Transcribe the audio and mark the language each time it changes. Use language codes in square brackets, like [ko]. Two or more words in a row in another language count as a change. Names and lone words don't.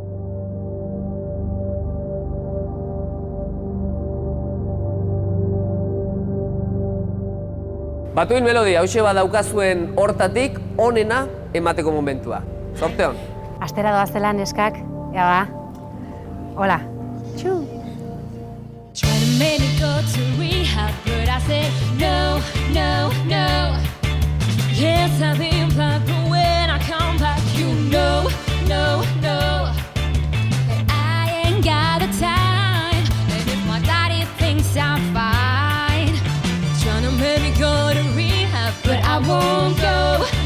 [eu] Twin Melody, hauxe badaukazuen hortatik onena emateko momentua. Zorte hon. Astera doazela neskak, ea ba. Hola. Txu. [en] Trying to make me go to rehab, but I said no. Yes, I've been blocked, but when I come back, you know. That I ain't got the time, and if my daddy thinks I'm fine, trying to make me go to rehab, but I won't go.